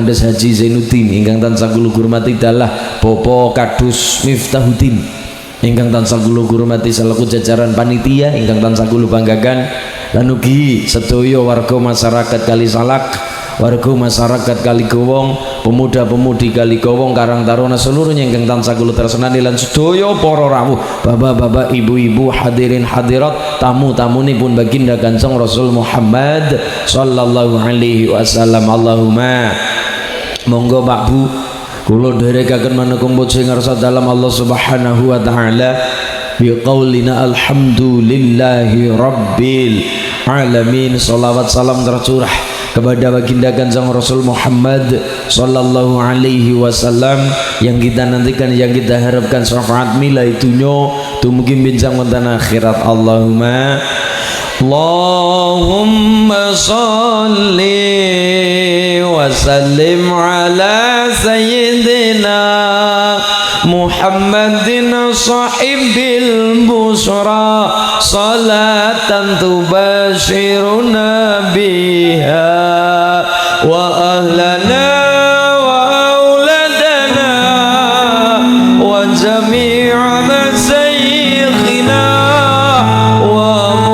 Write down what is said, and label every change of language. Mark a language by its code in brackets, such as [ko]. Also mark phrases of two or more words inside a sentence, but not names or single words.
[jv] Andes Haji Zainuddin ingkang tansah kula hormati dalah Bapak Kadus Miftahuddin ingkang tansah kula hormati selaku jajaran panitia ingkang tansah kula banggakan, lan ugi sedaya warga masyarakat Kali Salak, warga masyarakat Kaligowong, pemuda-pemudi Kaligowong, Karang Taruna seluruhnya ingkang tansah kula tresnani, lan sedaya para rawuh, bapak-bapak, ibu-ibu, hadirin hadirat, tamu-tamunipun baginda Kanjeng Rasul Muhammad [ar] صلى الله عليه وسلم. [jv] Allahumma monggo Pak Bu kula dherekaken maneka puji ngarsa dalam Allah [ar] سبحانه وتعالى بقولنا الحمد لله رب العالمين. [id] Salawat salam tercurah kepada baginda Kanjeng Rasul Muhammad [ar] صلى الله عليه وسلم [id] yang kita nantikan, yang kita harapkan syafaat [jv] milai dunya dumugi bincang wonten akhirat. [ar] اللهم صل وسلم على سيدنا محمد صاحب البشرى صلاة تبشرنا بها وأهلنا وأولادنا وجميع مشايخنا و